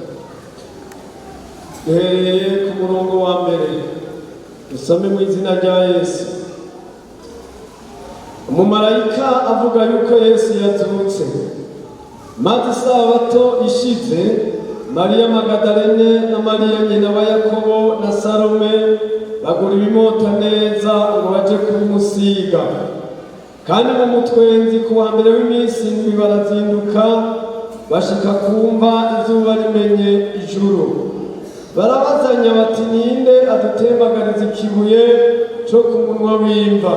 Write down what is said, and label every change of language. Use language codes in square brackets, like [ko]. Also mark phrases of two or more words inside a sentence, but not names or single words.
[rn] Ku murongo wa mbere dusome mu izina rya Yesu. Umumarayika avuga yuko Yesu yazutse. Maze isabato ishize, Mariya Magadalene na Mariya nyina wa Yakobo na Salome bagura ibimota neza ngo baje kubimusiga. Kandi mu mutwenzi ku wa mbere w'iminsi indwi barazinduka bashika kumva izuba rimenye ijuru. Barabazanya bati ninde adutembagariza ikibuye cyo ku munwa w'imva.